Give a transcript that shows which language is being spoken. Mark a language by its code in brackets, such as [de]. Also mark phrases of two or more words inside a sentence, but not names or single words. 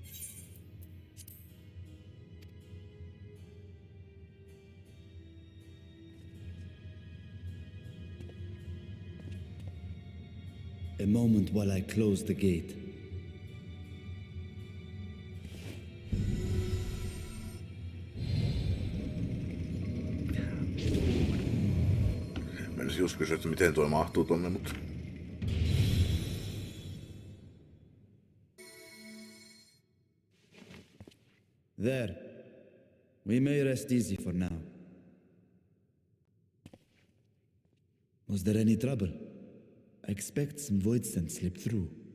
[en] A moment while I close the gate. [fi] Menisin just kysyä, että miten tuo mahtuu tonne, mutta... [en] There. We may rest easy for now. Was there any trouble? I expect some void scent slipped through.